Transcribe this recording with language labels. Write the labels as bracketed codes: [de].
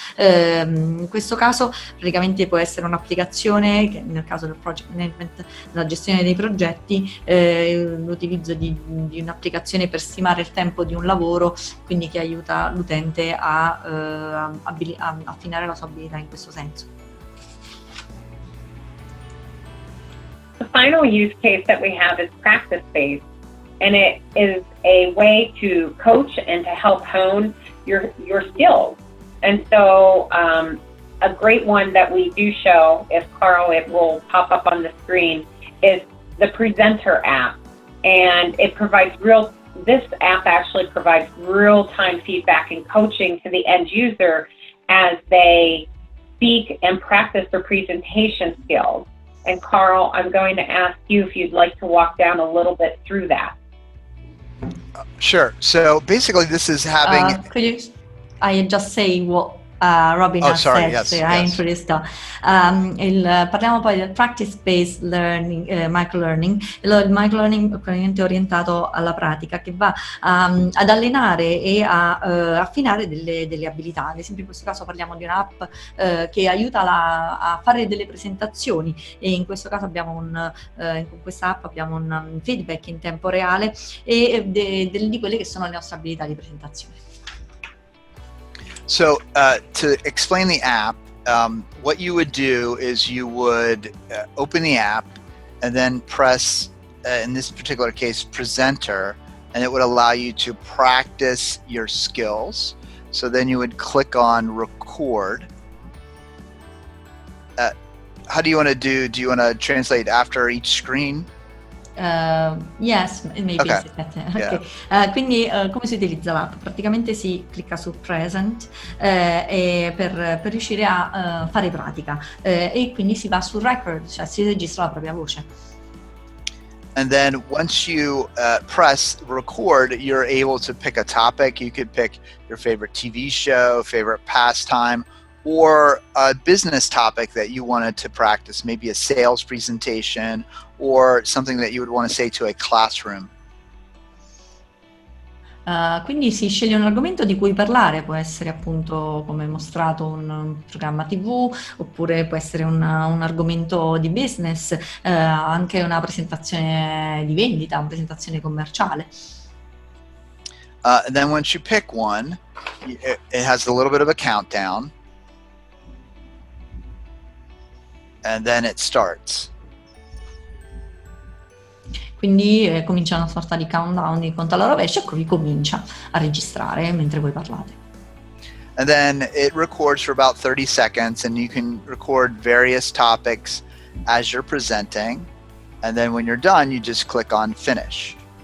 [it] In questo caso praticamente può essere un'applicazione che nel caso del project management, la gestione dei progetti, l'utilizzo di un'applicazione per stimare il tempo di un lavoro, quindi che aiuta l'utente a affinare la sua abilità in questo senso. [en] The final use case that we have is practice-based, and it is a way to coach and to help hone your skills. And so a great one that we do show, if Karl, it will pop up on the screen, is the Presenter app. And it provides this app actually provides real-time feedback and coaching to the end user as they speak and practice their presentation skills. And Karl, I'm going to ask you if you'd like to walk down a little bit through that. Sure. So basically this is having... I just say what Robyn has said, yes, so I introduced [it] parliamo poi del practice-based learning, microlearning. Il microlearning è praticamente orientato alla pratica, che va ad allenare e a affinare delle abilità. Ad esempio in questo caso parliamo di un'app che aiuta a fare delle presentazioni, e in questo caso abbiamo in questa app abbiamo un feedback in tempo reale e di quelle che sono le nostre abilità di presentazione. [en] So to explain the app, what you would do is you would open the app and then press, in this particular case, Presenter, and it would allow you to practice your skills. So then you would click on Record. How do you want to do you want to translate after each screen? Yes, maybe. Okay. Okay. [it] Quindi come si utilizza l'app? Praticamente si clicca su Present per riuscire a fare pratica, e quindi si va su Record, cioè si registra la propria voce. [en] And then once you press Record, you're able to pick a topic. You could pick your favorite TV show, favorite pastime, or a business topic that you wanted to practice, maybe a sales presentation or something that you would want to say to a classroom. [it] Quindi si sceglie un argomento di cui parlare, può essere appunto come mostrato un programma TV, oppure può essere un argomento di business, anche una presentazione di vendita, una presentazione commerciale. [en] And then once you pick one, it has a little bit of a countdown. And then it starts. [it] Quindi comincia una sorta di countdown, di conto alla rovescia, e poi comincia a registrare mentre voi parlate. [en] And then it records for about 30 seconds, and you can record various topics as you're presenting. And then when you're done, you just click on Finish.